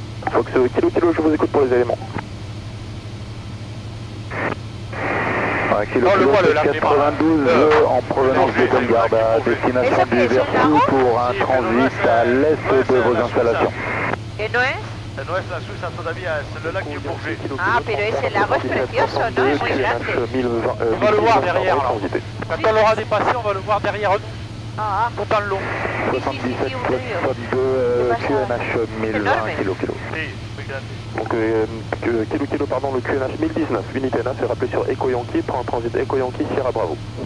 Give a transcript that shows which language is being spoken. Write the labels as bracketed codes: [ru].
[fr] Fox Kilo, je vous écoute pour les éléments. Kilo, le 92 en provenance de Bellegarde à destination du Vertou pour un transit à l'est de vos installations. [es] ¿Qué no es? No es la Suiza todavía, es [fr] le lac du Bourget. [es] Ah, pero ese lago es precioso, ¿no? Es muy grande. [fr] On va le voir derrière là. Quand on l'aura dépassé, on va le voir derrière nous. Ah, Tout dans le long. 77, 62, QNH 1020 kilo. Donc Kilo, pardon, le QNH 1019, unité 9 est rappelé sur Echo Yankee, prend un transit Echo Yankee, Sierra Bravo.